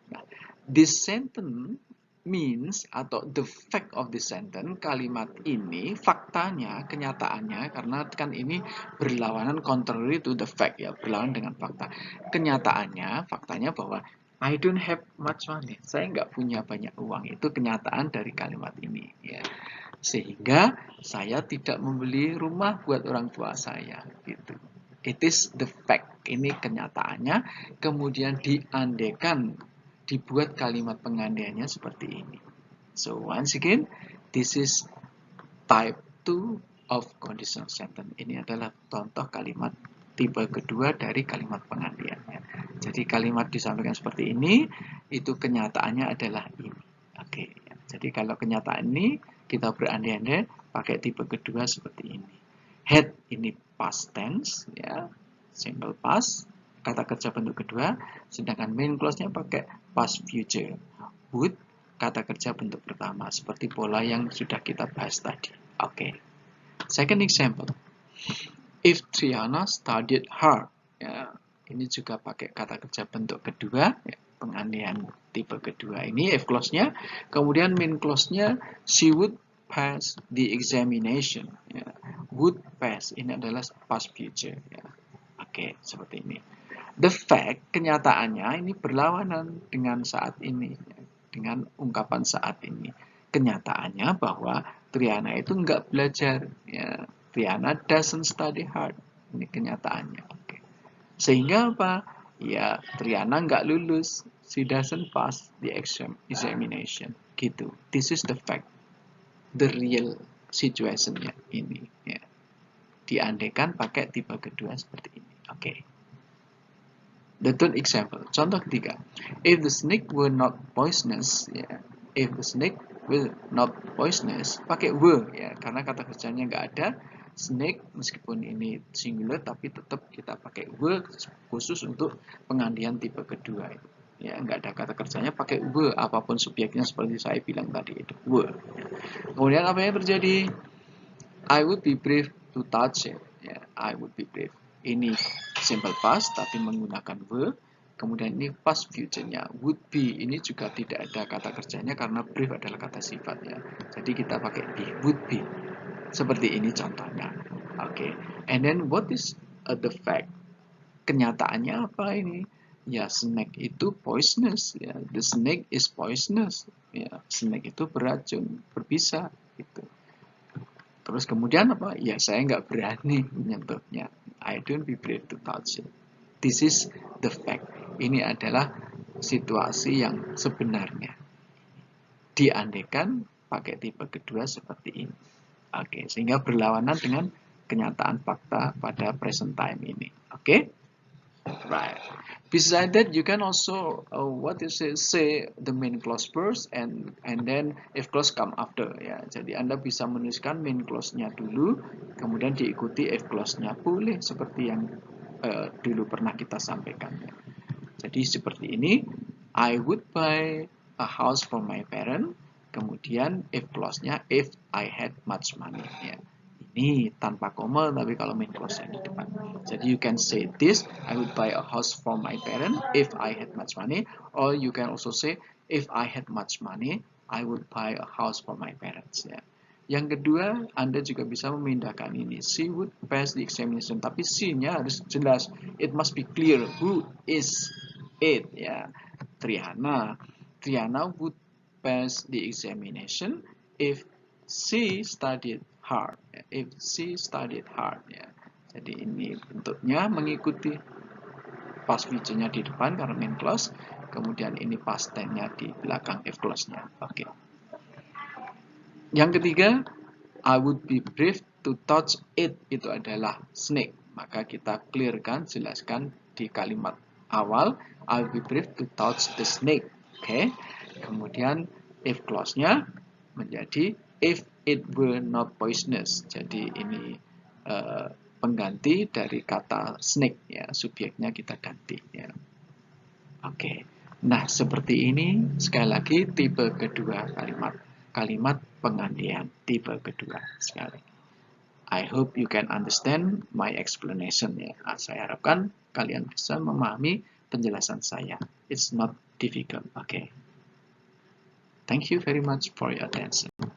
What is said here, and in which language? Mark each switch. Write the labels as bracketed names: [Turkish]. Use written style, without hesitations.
[Indonesian] Nah, [English] this sentence means [Indonesian] atau [English] the fact of the sentence, [Indonesian] kalimat ini faktanya, kenyataannya, karena kan ini berlawanan [English] contrary to the fact [Indonesian] ya, berlawanan dengan fakta. Kenyataannya, faktanya bahwa [English] I don't have much money. [Indonesian] Saya nggak punya banyak uang. Itu kenyataan dari kalimat ini ya. Sehingga saya tidak membeli rumah buat orang tua saya gitu. [English] It is the fact, [Indonesian] ini kenyataannya, kemudian diandekan, dibuat kalimat pengandaiannya seperti ini. [English] So once again, this is type 2 of conditional sentence. [Indonesian] Ini adalah contoh kalimat tipe kedua dari kalimat pengandaiannya. Jadi kalimat disampaikan seperti ini, itu kenyataannya adalah ini. Oke, jadi kalau kenyataan ini kita berandai-andai pakai tipe kedua seperti ini. Had ini past tense ya, simple past, kata kerja bentuk kedua, sedangkan main clause-nya pakai past future. Would kata kerja bentuk pertama seperti pola yang sudah kita bahas tadi. Oke. [English] Second example. If Triana studied hard, [Indonesian] ya, ini juga pakai kata kerja bentuk kedua, ya, pengandaian tipe kedua ini if clause-nya, kemudian main clause-nya [English] she would pass the examination, [Indonesian] ya. Would pass ini adalah past future, ya. Oke, seperti ini. [English] The fact, [Indonesian] kenyataannya ini berlawanan dengan saat ini, ya, dengan ungkapan saat ini. Kenyataannya bahwa Triana itu nggak belajar, ya. [English] Triana doesn't study hard. [Indonesian] Ini kenyataannya. Oke. Sehingga apa? Ya, Triana nggak lulus. [English] She doesn't pass the examination. Gitu. This is the fact. The real situation-nya ini. Ya. [Indonesian] Diandaikan pakai tipe kedua seperti ini. Oke. [English] The third example. [Indonesian] Contoh ketiga. [English] If the snake were not poisonous, ya. If the snake were not poisonous, [Indonesian] pakai were ya, karena kata kerjanya nggak ada. Snake meskipun ini singular tapi tetap kita pakai were khusus untuk pengandaian tipe kedua itu. Ya, nggak ada kata kerjanya pakai were apapun subjeknya seperti saya bilang tadi itu were. Kemudian apa yang terjadi? [English] I would be brave to touch it. [Indonesian] Ya, [English] I would be brave. [Indonesian] Ini simple past tapi menggunakan were. Kemudian ini past future-nya would be, ini juga tidak ada kata kerjanya karena brave adalah kata sifatnya. Jadi kita pakai be, would be. Seperti ini contohnya. Oke. [English] And then what is the fact? [Indonesian] Kenyataannya apa ini? [English] Ya, snake itu poisonous. Ya, the snake is poisonous. [Indonesian] Ya, snake itu beracun, berbisa. Gitu. Terus kemudian apa? Ya, saya nggak berani menyentuhnya. [English] I don't be brave to touch it. This is the fact. [Indonesian] Ini adalah situasi yang sebenarnya. Diandaikan pakai tipe kedua seperti ini. Oke, sehingga berlawanan dengan kenyataan fakta pada present time ini. Oke? Right. [English] Besides that, you can also say the main clause first and then if clause come after ya. [Indonesian] Jadi Anda bisa menuliskan main clause-nya dulu, kemudian diikuti if clause-nya. Boleh seperti yang dulu pernah kita sampaikan ya. Jadi seperti ini, [English] I would buy a house for my parent. Kemudian if clause-nya if I had much money ya. [Indonesian] Ini tanpa koma tapi kalau main clause-nya di depan. [English] Jadi you can say this, I would buy a house for my parent if I had much money, or you can also say if I had much money, I would buy a house for my parents ya. [Indonesian] Yang kedua, Anda juga bisa memindahkan ini. [English] She would pass the examination, [Indonesian] tapi she-nya harus jelas. [English] It must be clear who is it ya. Triana. Triana would pass the examination if she studied hard. If she studied hard ya. [Indonesian] Jadi ini bentuknya mengikuti past future-nya di depan karena main clause, kemudian ini past tense-nya di belakang if clause-nya. Oke. Yang ketiga, [English] I would be brave to touch it, [Indonesian] itu adalah snake. Maka kita clearkan, jelaskan di kalimat [English] awal, I'll be brave to touch the snake. Oke. [Indonesian] Kemudian if clause-nya menjadi [English] if it were not poisonous. [Indonesian] Jadi ini pengganti dari kata snake ya, subjeknya kita ganti ya. Oke. Nah, seperti ini sekali lagi tipe kedua kalimat penggantian tipe kedua sekali. [English] I hope you can understand my explanation ya. [Indonesian] Saya harapkan kalian bisa memahami penjelasan saya. [English] It's not difficult. Okay. Thank you very much for your attention.